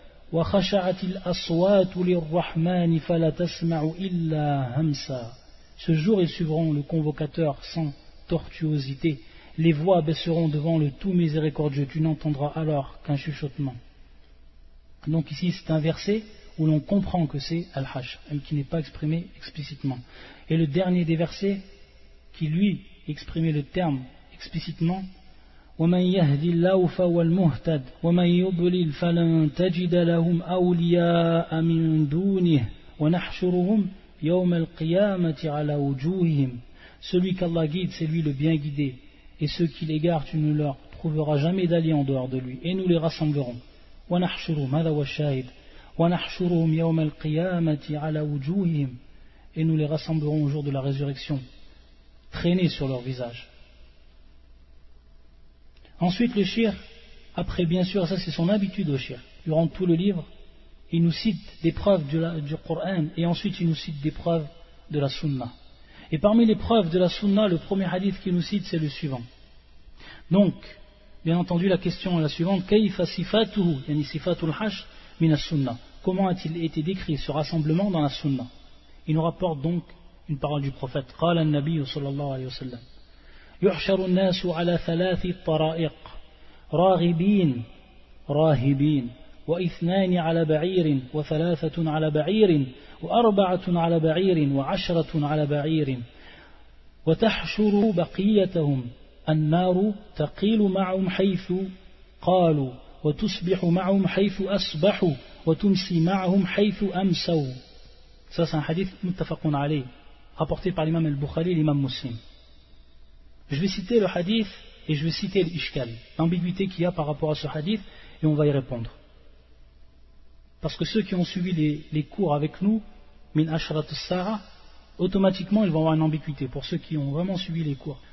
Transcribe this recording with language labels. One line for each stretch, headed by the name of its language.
Arabic: وَخَشَعَتِ الْأَصْوَاتُ لِلرَّحْمَنِ فَلَا تَسْمَعُ إِلَّا هَمْسَا.
French: Ce jour, ils suivront le convocateur sans tortuosité. Les voix baisseront devant le tout miséricordieux. Tu n'entendras alors qu'un chuchotement. Donc ici, c'est un verset où l'on comprend que c'est Al-Hajj, mais qui n'est pas exprimé explicitement. Et le dernier des versets qui, lui, exprimait le terme explicitement:
Arabic: وَمَنْ يَهْدِ اللَّهُ فَوَ الْمُهْتَدِ وَمَنْ يُضْلِلْ فَلَنْ تَجِدَ لَهُمْ أَوْلِيَاءَ مِنْ دُونِهِ وَنَحْشُرُهُمْ يَوْمَ الْقِيَامَةِ عَلَى وُجُوهِهِمْ.
French: Celui qu'Allah guide, c'est lui le bien guidé, et ceux qui l'égarent, tu ne leur trouveras jamais d'allié en dehors de lui, et nous les rassemblerons.
Arabic: وَنَحْشُرُهُمْ هَذَا وَالشَّاهِدِ وَنَحْشُرُهُمْ يَوْمَ الْقِيَامَةِ عَلَى وُجُوهِهِمْ.
French: Et nous les rassemblerons au jour de la résurrection, traînés sur leur visage. Ensuite, le shir, après bien sûr, ça c'est son habitude au shir, durant tout le livre, il nous cite des preuves du Coran et ensuite il nous cite des preuves de la Sunna. Et parmi les preuves de la Sunna, le premier hadith qu'il nous cite, c'est le suivant. Donc, bien entendu, la question est la suivante:
Arabic: Kayfa sifatuhu, yani sifatul hash, min as-sunna.
French: Comment a-t-il été décrit ce rassemblement dans la Sunna? Il nous rapporte donc une parole du prophète.
Arabic: Qala an-nabi sallallahu alayhi wa sallam: يحشر الناس على ثلاث طرائق راغبين راهبين واثنان على بعير وثلاثة على بعير وأربعة على بعير وعشرة على بعير وتحشر بقيتهم النار تقيل معهم حيث قالوا وتصبح معهم حيث أصبحوا وتمسي معهم حيث أمسوا. هذا حديث متفق عليه
French: rapporté par l'imam al-Bukhari, l'imam Muslim. Je vais citer le hadith et je vais citer l'ishkal, l'ambiguïté qu'il y a par rapport à ce hadith, et on va y répondre. Parce que ceux qui ont suivi les cours avec nous,
Arabic: min ashrat sara,
French: automatiquement ils vont avoir une ambiguïté pour ceux qui ont vraiment suivi les cours.